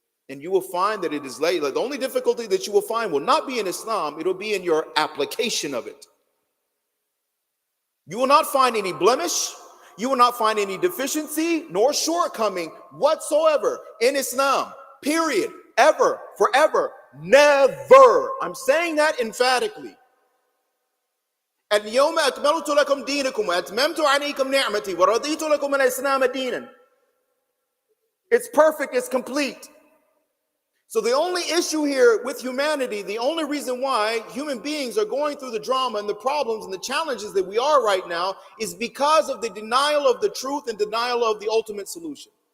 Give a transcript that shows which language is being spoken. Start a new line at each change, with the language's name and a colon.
English: And you will find that it is late. Like the only difficulty that you will find will not be in Islam, it'll be in your application of it. You will not find any blemish, you will not find any deficiency nor shortcoming whatsoever in Islam, period, ever, forever, never. I'm saying that emphatically.
Arabic: اليوم أكملت لكم دينكم وأتممت عليكم نعمتي ورضيت لكم الإسلام دينا.
English: It's perfect, it's complete. So the only issue here with humanity, the only reason why human beings are going through the drama and the problems and the challenges that we are right now is because of the denial of the truth and denial of the ultimate solution.